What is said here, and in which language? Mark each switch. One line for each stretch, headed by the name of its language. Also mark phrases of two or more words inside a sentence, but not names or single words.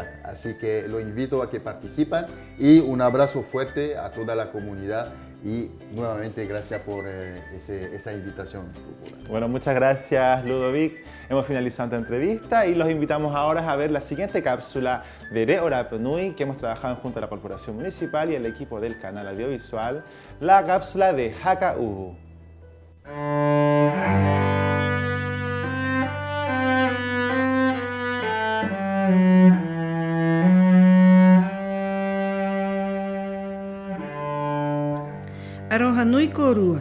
Spanish: Así que lo invito a que participen y un abrazo fuerte a toda la comunidad y nuevamente gracias por esa invitación. Bueno, muchas gracias, Ludovic. Hemos finalizado esta entrevista y los invitamos ahora a ver la siguiente cápsula de Re Rapa Nui que hemos trabajado junto a la Corporación Municipal y el equipo del canal audiovisual, la cápsula de Haka Uhu.
Rapanui: Aroha nui ko rua.